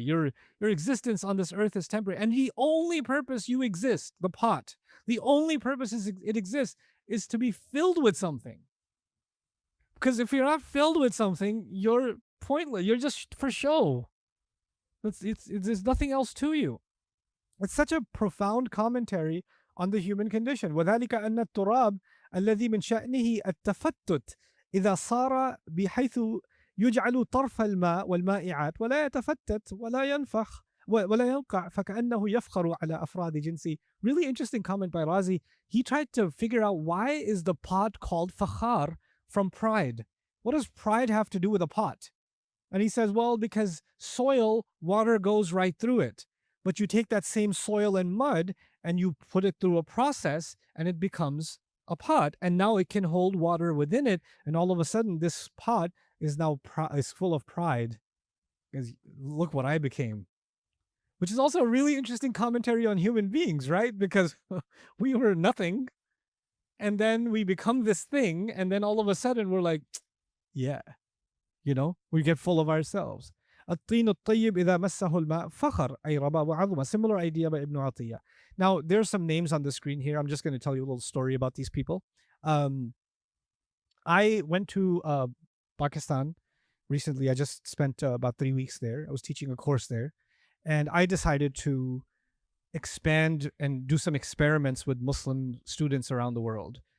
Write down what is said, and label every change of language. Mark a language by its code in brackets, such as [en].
[en] Your existence on this earth is temporary. And the only purpose you exist, the pot, the only purpose it exists is to be filled with something. Because if you're not filled with something, you're pointless. You're just for show. There's nothing else to you. It's such a profound commentary on the human condition. [ar] وَذَلِكَ أَنَّ التُّرَابِ الَّذِي مِنْ شَأْنِهِ التَّفَتُّتِ إِذَا صَارَ بِحَيْثُ يجعل طرف الماء والمائعات ولا يتفتت ولا ينفخ ولا ينقع فكأنه يفخر على أفراد جنسه. [en] Really interesting comment by Razi. He tried to figure out why is the pot called fakhar from pride. What does pride have to do with a pot? And he says, well, because soil, water goes right through it. But you take that same soil and mud and you put it through a process and it becomes a pot. And now it can hold water within it. And all of a sudden this pot is now is full of pride. Because look what I became. Which is also a really interesting commentary on human beings, right? Because we were nothing. And then we become this thing. And then all of a sudden we're like, yeah. We get full of ourselves. [ar] الطين الطيب إذا مسه الماء فخر أي ربى وعظمة. [en] Similar idea by Ibn Atiyah. Now, there's some names on the screen here. I'm just going to tell you a little story about these people. I went to Pakistan recently. I just spent about 3 weeks there. I was teaching a course there. And I decided to expand and do some experiments with Muslim students around the world.